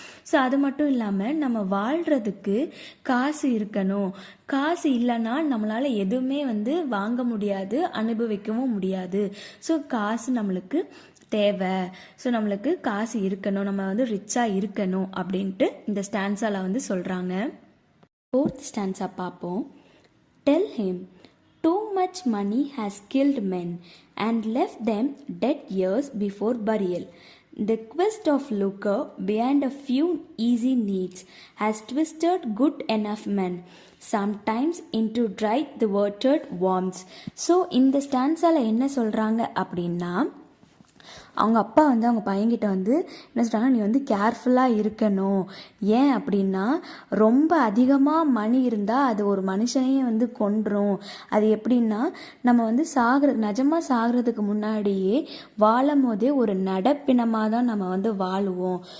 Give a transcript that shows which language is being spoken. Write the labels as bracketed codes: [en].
[ta] So அது மட்டும் இல்லாமல் நம்ம வாழ்கிறதுக்கு காசு இருக்கணும். காசு இல்லைன்னா நம்மளால் எதுவுமே வந்து வாங்க முடியாது, அனுபவிக்கவும் முடியாது. ஸோ காசு நம்மளுக்கு தேவை. ஸோ நம்மளுக்கு காசு இருக்கணும், நம்ம வந்து ரிச்சாக இருக்கணும் அப்படின்ட்டு இந்த ஸ்டான்ஸால வந்து சொல்கிறாங்க. [en] Fourth stanza [ta] பார்ப்போம். [en] Tell him, too much money has killed men and left them dead years before burial. The quest of lucre behind a few easy needs has twisted good enough men sometimes into dry the watered worms. [ta] So இந்த ஸ்டான்ஸால என்ன சொல்கிறாங்க அப்படின்னா, அவங்க அப்பா வந்து அவங்க பையன்கிட்ட வந்து என்ன சொல்கிறாங்க, நீ வந்து கேர்ஃபுல்லாக இருக்கணும். ஏன் அப்படின்னா ரொம்ப அதிகமாக மணி இருந்தால் அது ஒரு மனுஷனையே வந்து கொன்றும். அது எப்படின்னா நம்ம வந்து நிஜமாக சாகிறதுக்கு முன்னாடியே வாழும் போதே ஒரு நடப்பினமாக தான் நம்ம வந்து வாழுவோம்.